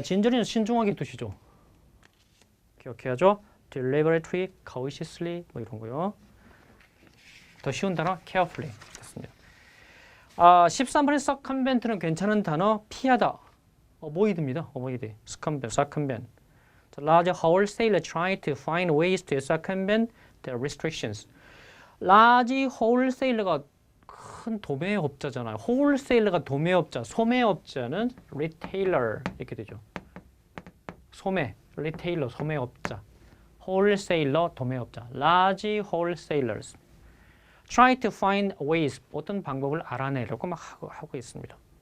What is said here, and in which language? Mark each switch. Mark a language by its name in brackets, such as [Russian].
[Korean] ginger은 신중하게 뜻이죠. 기억해야죠. deliberately, cautiously 뭐 이런 거요. 더 쉬운 단어 carefully 됐습니다. 13번의 circumvent는 괜찮은 단어 피하다. [English] avoid입니다. avoid, circumvent. The large wholesaler tried to find ways to circumvent the restrictions. [Korean] large wholesaler가 큰 도매업자잖아요. wholesaler가 도매업자, 소매업자는 retailer 이렇게 되죠. 소매, retailer, 소매업자. wholesaler, 도매업자. [English] large wholesalers try to find ways, [Korean] 어떤 방법을 알아내려고 막 하고 있습니다.